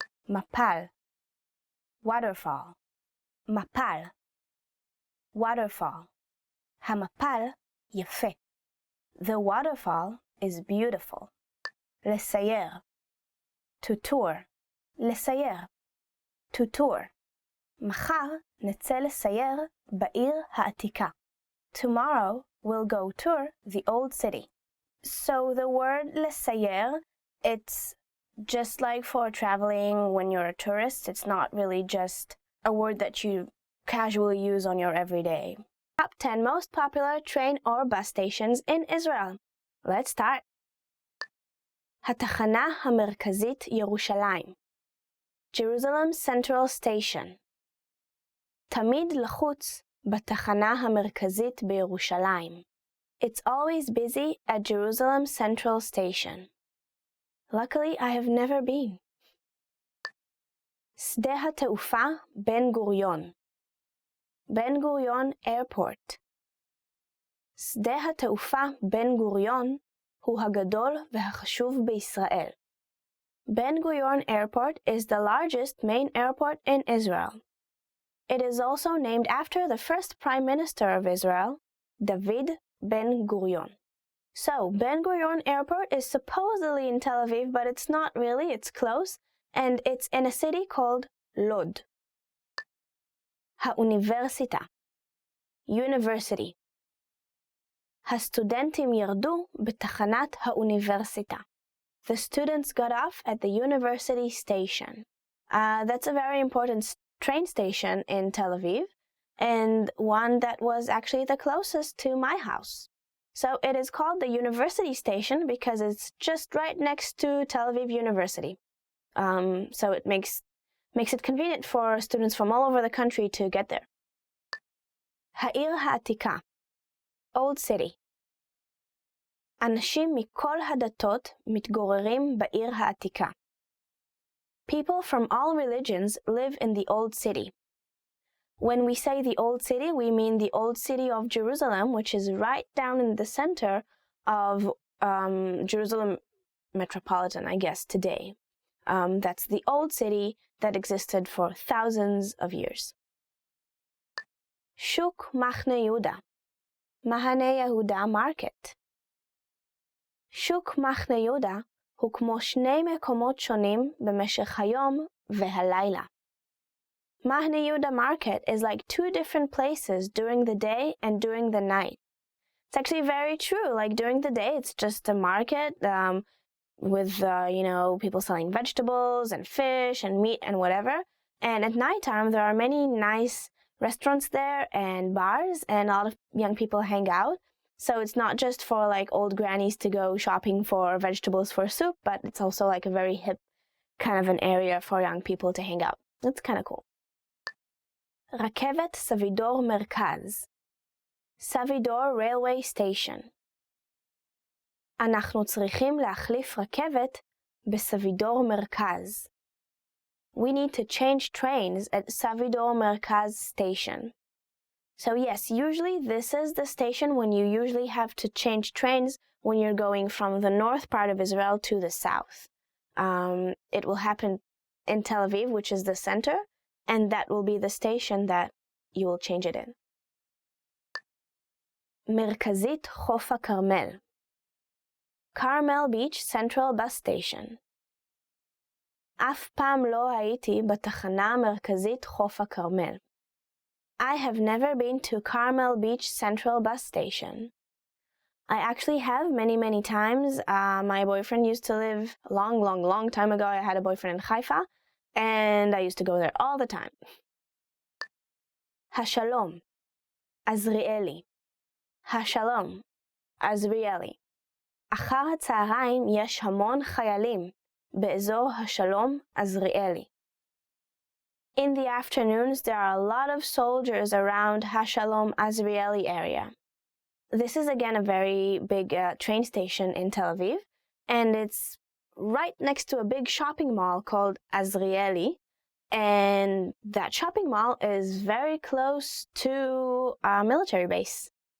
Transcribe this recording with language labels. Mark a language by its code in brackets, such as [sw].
[he] מפל, waterfall. מפל, waterfall. המפל יפה. [en] The waterfall is beautiful. לסייר, to tour. לסייר, to tour. [he] מחר נצא לסייר בעיר העתיקה. [en] Tomorrow we'll go tour the old city. So the word לסייר, it's just like for traveling when you're a tourist. It's not really just a word that you casually use on your everyday. Top 10 most popular train or bus stations in Israel. Let's start. [he] התחנה המרכזית ירושלים. [en] Jerusalem Central Station. [he] תמיד לחוץ בתחנה המרכזית בירושלים. [en] It's always busy at Jerusalem Central Station. Luckily, I have never been. [he] שדה התעופה בן גוריון. בן גוריון Airport. שדה התעופה בן גוריון הוא הגדול והחשוב בישראל. [en] Ben Gurion Airport is the largest main airport in Israel. It is also named after the first Prime Minister of Israel, David Ben Gurion. So, Ben Gurion Airport is supposedly in Tel Aviv, but it's not really, it's close, and it's in a city called Lod. [he] האוניברסיטה, University. הסטודנטים ירדו בתחנת האוניברסיטה. [en] The students got off at the university station. That's a very important train station in Tel Aviv, and one that was actually the closest to my house. So it is called the university station because it's just right next to Tel Aviv University. So it makes it convenient for students from all over the country to get there. [he] העיר העתיקה, Old City. אנשים מכל הדתות מתגוררים בעיר העתיקה. [en] People from all religions live in the Old City. When we say the Old City, we mean the Old City of Jerusalem, which is right down in the center of Jerusalem metropolitan, I guess, today. That's the Old City that existed for thousands of years. [he] שוק מחנה יהודה, מחנה יהודה Market. שוק מחנה יהודה הוא כמו שני מקומות שונים במשך היום והלילה. [en] מחנה יהודה Market is like two different places during the day and during the night. It's actually very true. Like during the day, it's just a market with, people selling vegetables and fish and meat and whatever. And at nighttime, there are many nice restaurants there and bars, and a lot of young people hang out. So it's not just for like old grannies to go shopping for vegetables for soup, but it's also like a very hip kind of an area for young people to hang out. It's kind of cool. [he] רכבת סבידור מרכז, סבידור Railway Station. אנחנו צריכים להחליף רכבת בסבידור מרכז. [en] We need to change trains at Savidor Merkaz Station. So yes, usually this is the station when you usually have to change trains when you're going from the north part of Israel to the south. It will happen in Tel Aviv, which is the center, and that will be the station that you will change it in. מרכזית חוף הכרמל, Carmel Beach Central Bus Station. [he] אף פעם לא הייתי בתחנה המרכזית חוף הכרמל. [en] I have never been to Carmel Beach Central Bus Station. I actually have many times. My boyfriend used to live a long time ago. I had a boyfriend in Haifa, and I used to go there all the time. [he] השלום, עזריאלי. השלום, עזריאלי. אחר הצהריים יש המון חיילים באזור השלום, עזריאלי. [en] In the afternoons, there are a lot of soldiers around Hashalom Azrieli area. This is again a very big train station in Tel Aviv, and it's right next to a big shopping mall called Azrieli, and that shopping mall is very close to a military base.